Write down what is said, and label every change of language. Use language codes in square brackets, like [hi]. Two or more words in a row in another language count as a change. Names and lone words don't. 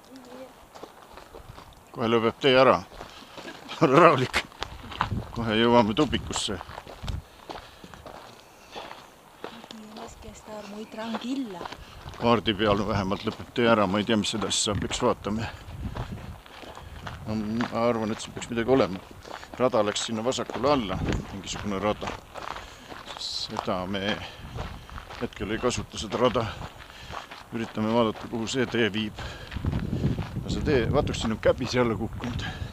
[et] Kohe lõpeb tee ära. Rahulik. Kohe jõuame tupikusse. [es] Tienes que estar muy tranquila. [et] Kaardi peal vähemalt lõpeb tee ära. Ma ei tea, mis edasi saab, eks vaatame. Ma arvan, et siin peaks midagi olema. Rada läks sinna vasakule alla, mingisugune rada. Seda me hetkel ei kasuta, seda rada. Üritame vaadata, kuhu see tee viib. See tee, vaataks, siin on käbis jälle kukkunud.